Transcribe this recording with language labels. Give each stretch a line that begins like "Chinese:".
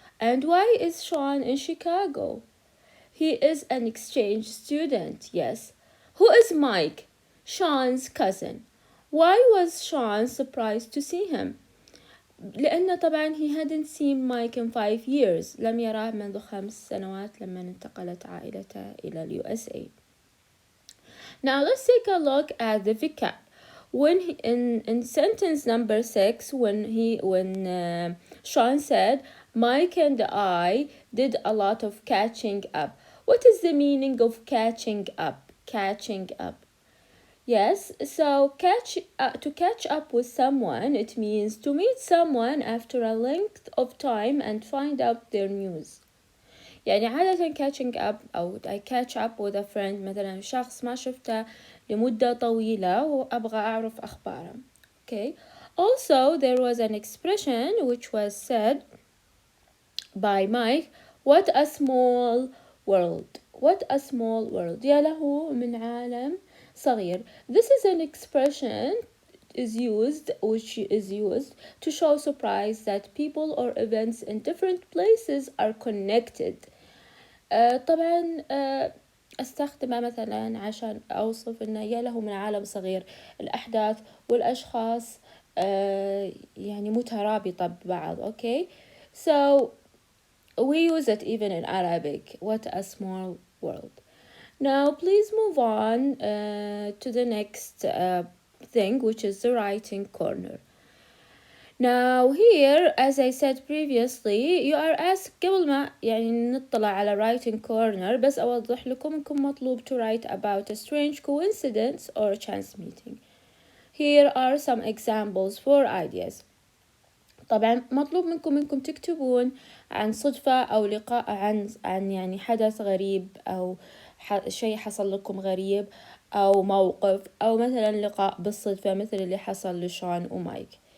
English: And why is Sean in Chicago? He is an exchange student, yes. Who is Mike? Sean's cousin. Why was Sean surprised to see him?
Arabic: لأنه طبعا
English: he hadn't seen Mike in 5 years.
Arabic: لم يراه منذ 5 سنوات لما انتقلت عائلته إلى USA.
English: Now let's take a look at the vocab. When in sentence number 6, when Sean said, Mike and I did a lot of catching up. What is the meaning of catching up? Catching up. Yes, so to catch up with someone, it means to meet someone after a length of time and find out their news.
Arabic: يعني عادة catching up أو
English: I catch up with a friend,
Arabic: مثلا شخص ما شفته لمدة طويلة وأبغى أعرف أخباره.
English: Okay. Also, there was an expression which was said by Mike, what a small world. What a small world.
Arabic: يا له من عالم صغير.
English: This is an expression which is used to show surprise that people or events in different places are connected.
Arabic: طبعا استخدمه مثلا عشان اوصف انه يا له من عالم صغير, الاحداث والاشخاص يعني مترابطة ببعض.
English: Okay, so we use it even in Arabic. What a small world. Now please move on to the next thing, which is the writing corner. Now here, as I said previously, you are asked
Arabic: قبل ما يعني نطلع على writing corner بس أوضح لكم إنكم مطلوب
English: to write about a strange coincidence or chance meeting. Here are some examples for ideas.
Arabic: طبعا مطلوب منكم تكتبون عن صدفة أو لقاء عن يعني حدث غريب أو شيء حصل لكم غريب أو موقف أو مثلا لقاء بالصدفة مثل اللي حصل لشون ومايك.